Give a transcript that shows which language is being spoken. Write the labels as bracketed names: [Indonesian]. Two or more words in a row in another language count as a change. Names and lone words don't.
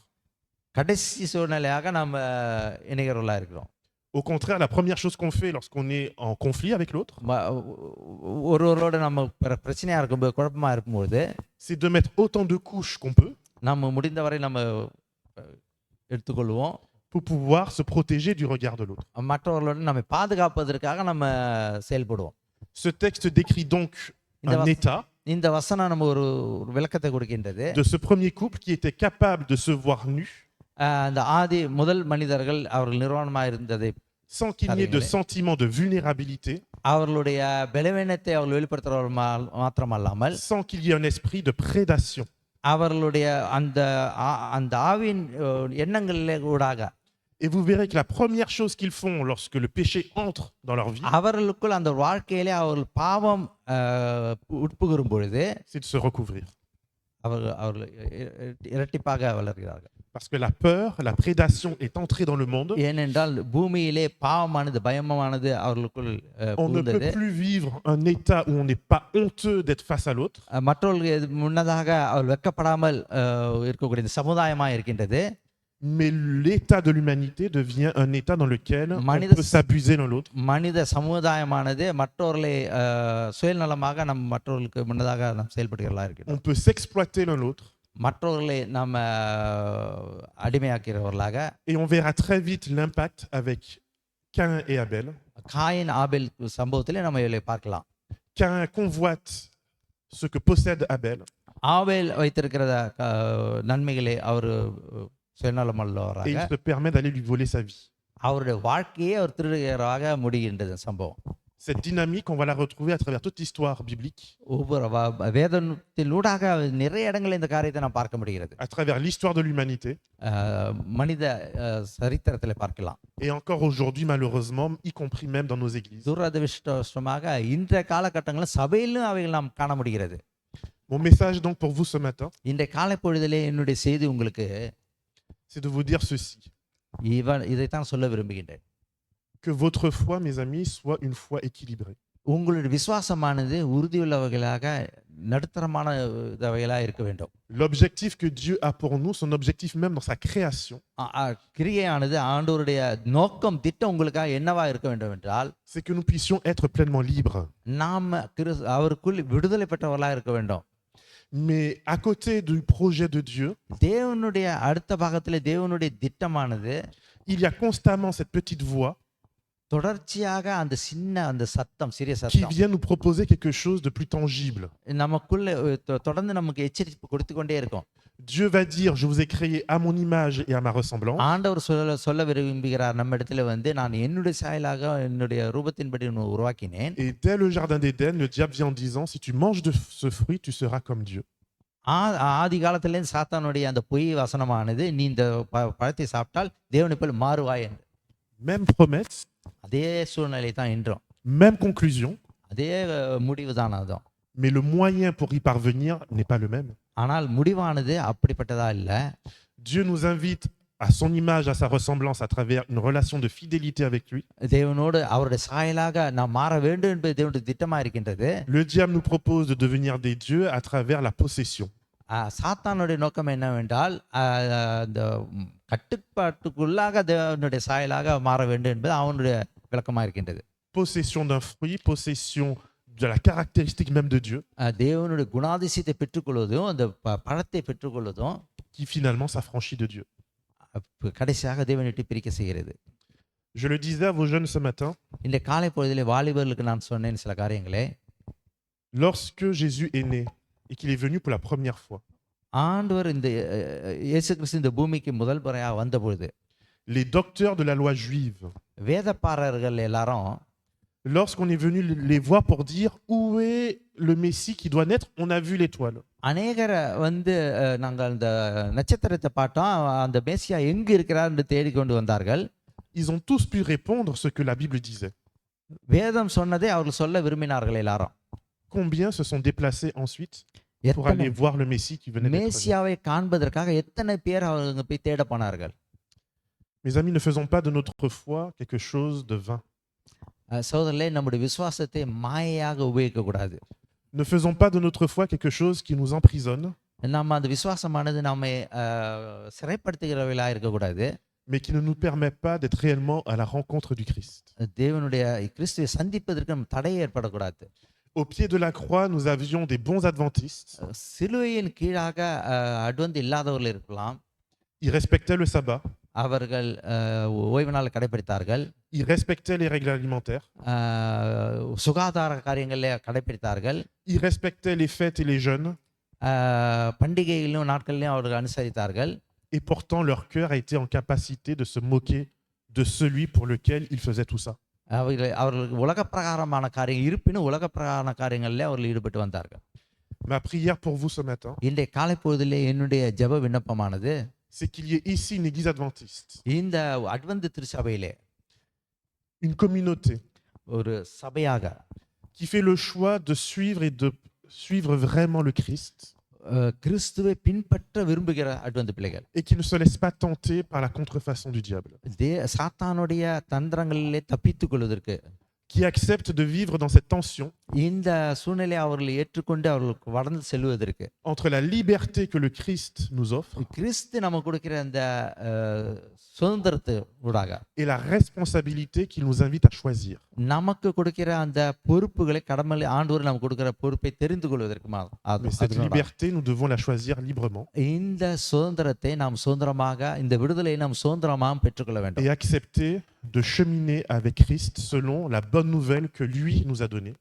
[Tamil] கடைசி சூழ்நிலையாக நம்ம இணைகிறவர்களாக இருக்கிறோம். [French] Au contraire, la première chose qu'on fait lorsqu'on est en conflit avec l'autre, [Tamil] ஒருவரோட நம்ம பிரச்சனையாக இருக்கும்போது, குழப்பமாக இருக்கும்போது, [French] c'est de mettre autant de couches qu'on peut [Tamil] நம்ம முடிந்தவரை நம்ம எடுத்துக்கொள்வோம், [French] pour pouvoir se protéger du regard de l'autre. [Tamil] மற்றவர்களோட நம்ம பாதுகாப்பதற்காக நம்ம செயல்படுவோம். [French] Ce texte décrit donc un état [Tamil] இந்த வசனம் நம்ம ஒரு விளக்கத்தை கொடுக்கின்றது. [French] de ce premier couple qui était capable de se voir nu [Tamil] அந்த ஆதி முதல் மனிதர்கள் அவர்கள் நிர்வாணமாக இருந்ததை, [French] sans qu'il n'y ait de sentiment de vulnérabilité, [Tamil] அவர்களுடைய பலவீனத்தை அவர்கள் வெளிப்படுத்துறவர்கள் மாத்திரமல்லாமல், [French] sans qu'il y ait un esprit de prédation. [Tamil] அவர்களுடைய அந்த ஆவியின் எண்ணங்களிலே ஊடாக, [French] Et vous verrez que la première chose qu'ils font lorsque le péché entre dans leur vie, [Tamil] அவர்களுக்குள் அந்த வாழ்க்கையிலே அவர்கள் பாவம் உட்புகுறும் பொழுது [French] c'est de se recouvrir. [Tamil] அவர்கள் இரட்டிப்பாக வளர்கிறார்கள். [French] Parce que la peur, la prédation est entrée dans le monde. [Tamil] ஏனென்றால் பூமியிலே பாவமானது, பயமானது அவர்களுக்குள் [French] On ne peut plus vivre un état où on n'est pas honteux d'être face à l'autre. [Tamil] மற்றவர்களுக்கு முன்னதாக அவர் வெட்கப்படாமல் இருக்கக்கூடிய சமுதாயமாக இருக்கின்றது. [French] Mais l'état de l'humanité devient un état dans lequel on peut s'abuser l'un l'autre. [Tamil] மனித சமுதாயமானது மற்றவர்களை சுயநலமாக மற்றவர்களுக்கு முன்னதாக நாம் செயல்படுகிறதா இருக்கிறோம். [French] On peut s'exploiter l'un l'autre. [Tamil] மற்றவர்களை நம்ம அடிமையாக்கிறவர்களாக. [French] Et on verra très vite l'impact avec Cain et Abel. [Tamil] காயின் ஆபேல் சம்பவத்திலே நம்ம இதை பார்க்கலாம். [French] Cain convoite ce que possède Abel. [Tamil] ஆபேல் வைத்திருக்கிற நன்மைகளை அவர் சுயநலமல்லவராக, [French] Et il se permet d'aller lui voler sa vie. [Tamil] அவருடைய வாழ்க்கையே அவர் திருடுகிறவராக முடிகின்றது சம்பவம். [French] Cette dynamique, on va la retrouver à travers toute l'histoire biblique. [Tamil] ஒவ்வொரு வேதத்திலூடாக நிறைய இடங்களில் இந்த காரியத்தை நாம் பார்க்க முடிகிறது. [French] À travers l'histoire de l'humanité. [Tamil] மனித சரித்திரத்தில் பார்க்கலாம். [French] Et encore aujourd'hui, malheureusement, y compris même dans nos églises. [Tamil] துரதிர்ஷ்டவசமாக இன்றைய காலகட்டங்களில் சபையிலும் அவைகள் நாம் காண முடிகிறது. [French] Mon message donc pour vous ce matin, [Tamil] இன்றைய காலை பொழுதிலே என்னுடைய செய்தி உங்களுக்கு, [French] c'est de vous dire ceci. [Tamil] இதைத்தான் சொல்ல விரும்புகின்றேன். [French] Que votre foi, mes amis, soit une foi équilibrée. [Tamil] உங்களுடைய விசுவாசமானது உறுதியுள்ளவைகளாக, நடுத்தரமானவைகளாக இருக்க வேண்டும். [French] L'objectif que Dieu a pour nous, son objectif même dans sa création, [Tamil] கிரியையானது ஆண்டவருடைய நோக்கம், திட்டம் உங்களுக்காக என்னவா இருக்க வேண்டும் என்றால், [French] c'est que nous puissions être pleinement libres. [Tamil] நாம் அவருக்குள் விடுதலை பெற்றவர்களாக இருக்க வேண்டும். [French] Mais à côté du projet de Dieu, [Tamil] தேவனுடைய அடுத்த பாகத்திலே தேவனுடைய திட்டமானது, [French] il y a constamment cette petite voix [Tamil] தொடர்ச்சியாக அந்த சத்தம், சிறிய [French] qui [Tamil] சத்தம் [French] vient nous proposer quelque chose de plus tangible. [Tamil] நமக்குள்ள தொடர்ந்து நமக்கு எச்சரிப்பு கொடுத்து கொண்டே இருக்கும். [French] Dieu va dire, je vous ai créé à mon image et à ma ressemblance. [Tamil] ஆண்டவர் சொல்ல விரும்புகிறார் நம்ம இடத்துல நான் என்னுடைய சாயலாக, என்னுடைய ரூபத்தின்படி உருவாக்கினேன். [French] Et dès le jardin d'Éden, le diable vient en disant, si tu manges de ce fruit, tu seras comme Dieu. [Tamil] ஆதி காலத்திலே சாத்தானுடைய அந்த பொய் வசனமானது, நீ இந்த பழத்தை சாப்பிட்டால் தேவனை போல் மாறுவாய் என்று. [French] Même promesse, [Tamil] அதே சூழ்நிலை தான் இன்றும், [French] même conclusion, [Tamil] அதே முடிவு தான் அதுவும். [French] mais le moyen pour y parvenir n'est pas le même. [Tamil] ஆனால் முடிவானது அப்படிப்பட்டதா இல்லை. [French] Dieu nous invite à son image, à sa ressemblance, à travers une relation de fidélité avec lui. [Tamil] தேவனோடு அவருடைய சாயலாக நாம் மாற வேண்டும் என்பது தேவனுடைய திட்டமாக இருக்கின்றது. [French] Le diable nous propose de devenir des dieux à travers la possession. [Tamil] சாத்தானுடைய நோக்கம் என்னவென்றால், அந்த கட்டுப்பாட்டுக்குள்ளாக தேவனுடைய சாயலாக மாற வேண்டும் என்பது அவனுடைய விளக்கமாக இருக்கின்றது. [French] Possession d'un fruit, possession de la caractéristique même de Dieu, [Tamil] தேவனுடைய குணாதிசயத்தை பெற்றுக்கொள்வதும், அந்த பழத்தை பெற்றுக்கொள்வதும், [French] qui finalement s'affranchit de Dieu. [Tamil] கடைசியாக தேவனை விட்டு பிரிக்க செய்கிறது. [French] Je le disais à vos jeunes ce matin, [Tamil] இந்த காலை பொழுதிலே வாலிபர்களுக்கு நான் சொன்னேன் சில காரியங்களே. [French] lorsque Jésus est né et qu'il est venu pour la première fois, [Tamil] ஆண்டவர் இந்த இயேசு கிறிஸ்து இந்த பூமிக்கு முதல் முறையாக வந்த பொழுது, [French] les docteurs de la loi juive, [Tamil] வேதப்பாரர்கள் எல்லாரும், [French] lorsqu'on est venu les voir pour dire où est le Messie qui doit naître, on a vu l'étoile. [Tamil] அநேகர் நாங்கள் அந்த நட்சத்திரத்தை பார்த்தோம், அந்த மேசியா எங்கு இருக்கிறார் என்று தேடிக்கொண்டு வந்தார்கள். [French] Ils ont tous pu répondre ce que la Bible disait. [Tamil] வேதம் சொன்னதை அவர்கள் சொல்ல விரும்பினார்கள் எல்லாரும். [French] Combien se sont déplacés ensuite pour [Tamil] எத்தனை [French] aller voir le Messie qui venait d'être né? [Tamil] மேசியாவை காண்பதற்காக எத்தனை பேர் அவங்க போய் தேட போனார்கள். [French] Mes amis, ne faisons pas de notre foi quelque chose de vain. [Tamil] சகோதரர்களே, நம்முடைய விசுவாசத்தை மாயையாக உபயோகிக்க கூடாது. [French] Ne faisons pas de notre foi quelque chose qui nous emprisonne, [Tamil] நம்ம அந்த விசுவாசமானது நம்மை சிறைப்படுத்துகிறவர்களா இருக்கக்கூடாது. [French] mais qui ne nous permet pas d'être réellement à la rencontre du Christ. [Tamil] தேவனுடைய கிறிஸ்துவை சந்திப்பதற்கு நம்ம தடை ஏற்படக்கூடாது. [French] Au pied de la croix, nous avions des bons adventistes. [Tamil] சிலுவையின் கீழாக அட்வந்து இல்லாதவர்கள் இருக்கலாம். [French] Ils respectaient le sabbat, [Tamil] அவர்கள் ஓய்வு நாள் கடைபிடித்தார்கள். [French] ils respectaient les règles alimentaires, [Tamil] சுகாதார காரியங்களை கடைபிடித்தார்கள். [French] ils respectaient les fêtes et les jeûnes, [Tamil] பண்டிகைகளிலும் நாட்களிலும் அவர்கள் அனுசரித்தார்கள். [French] et pourtant leur cœur a été en capacité de se moquer de celui pour lequel ils faisaient tout ça. [Tamil] அவர்களுக்கு உலக பிரகாரமான காரியம் இருப்பினும் உலக பிரகாரமான காரியங்களில் அவர்கள் ஈடுபட்டு வந்தார்கள். [French] Ma prière pour vous ce matin, [Tamil] இன்றைய காலை பொழுதிலே என்னுடைய ஜெப விண்ணப்பமானது, [French] c'est qu'il y ait ici une église adventiste, [Tamil] இந்த அட்வந்து திருச்சபையிலே [French] une communauté [Tamil] ஒரு சபையாக [French] qui fait le choix de suivre et de suivre vraiment le Christ, [Tamil] கிறிஸ்துவை பின்பற்ற விரும்புகிற அட்வந்து பிள்ளைகள், [French] et qui ne se laisse pas tenter par la contrefaçon du diable, [Tamil] சாத்தானுடைய தந்திரங்களிலே தப்பித்துக் கொள்வதற்கு, [French] qui accepte de vivre dans cette tension [Tamil] இந்த சூழ்நிலையை அவர்கள் ஏற்றுக்கொண்டு அவர்களுக்கு வளர்ந்து செல்வதற்கு, [French] entre la liberté que le Christ nous offre [Tamil] கிறிஸ்து நமக்கு கொடுக்கிற அந்த சுதந்திரத்து ஊடாக [French] et la responsabilité qu'il nous invite à choisir. [Tamil] நமக்கு கொடுக்கிற அந்த பொறுப்புகளை கடமை ஆண்டவர் நமக்கு கொடுக்கிற பொறுப்பை தெரிந்து கொள்வதற்கு [French] Mais cette liberté, nous devons la choisir librement [Tamil] இந்த சுதந்திரத்தை நாம் சுதந்திரமாக, இந்த விடுதலையை நாம் சுதந்திரமாக பெற்றுக்கொள்ள வேண்டும். [French] et accepter de cheminer avec Christ selon la bonne nouvelle que lui nous a donnée,